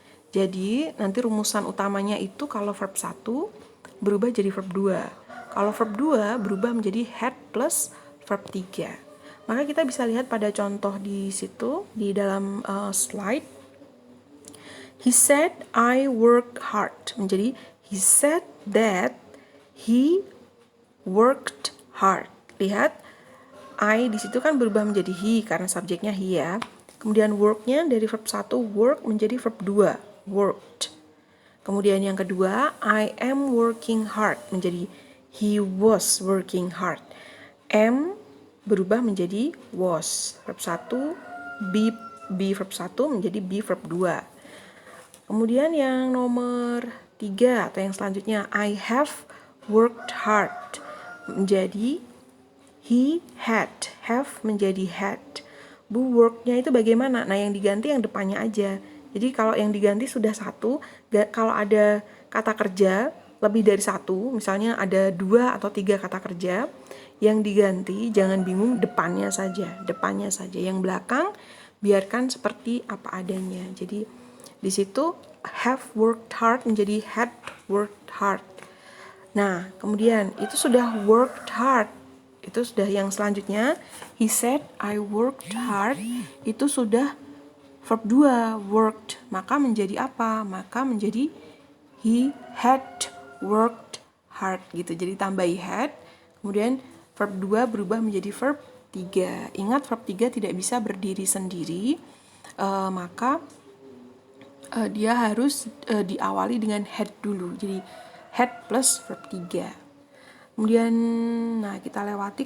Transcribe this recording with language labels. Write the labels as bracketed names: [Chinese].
[Indonesian] Jadi nanti rumusan utamanya itu kalau verb 1 berubah jadi verb 2. Kalau verb 2 berubah menjadi had plus verb 3. Maka kita bisa lihat pada contoh di situ, di dalam slide. [English] He said I worked hard. Menjadi he said that he worked hard. [Indonesian] Lihat, I di situ kan berubah menjadi he karena subjeknya he ya. Kemudian work-nya dari verb 1 work menjadi verb 2, worked. Kemudian yang kedua, [English] I am working hard menjadi he was working hard. [Indonesian] Am berubah menjadi was. Verb 1 be verb 1 menjadi be verb 2. Kemudian yang nomor 3 atau yang selanjutnya, [English] I have worked hard [Indonesian] menjadi he had, have menjadi had. Bu, work-nya itu bagaimana? Nah, yang diganti yang depannya aja. Jadi kalau yang diganti sudah 1, kalau ada kata kerja lebih dari 1, misalnya ada 2 atau 3 kata kerja, yang diganti jangan bingung depannya saja. Yang belakang biarkan seperti apa adanya. Jadi di situ [English] have worked hard [Indonesian] menjadi had worked hard. Nah, kemudian itu sudah worked hard. Itu sudah yang selanjutnya. [English] He said I worked hard. [Indonesian] Itu sudah verb 2, [English] worked. [Indonesian] Maka menjadi apa? Maka menjadi [English] he had worked hard gitu. [Indonesian] Jadi tambahi had, kemudian verb 2 berubah menjadi verb 3. Ingat verb 3 tidak bisa berdiri sendiri. Maka dia harus diawali dengan had dulu. Jadi had plus verb 3. Kemudian nah kita lewati.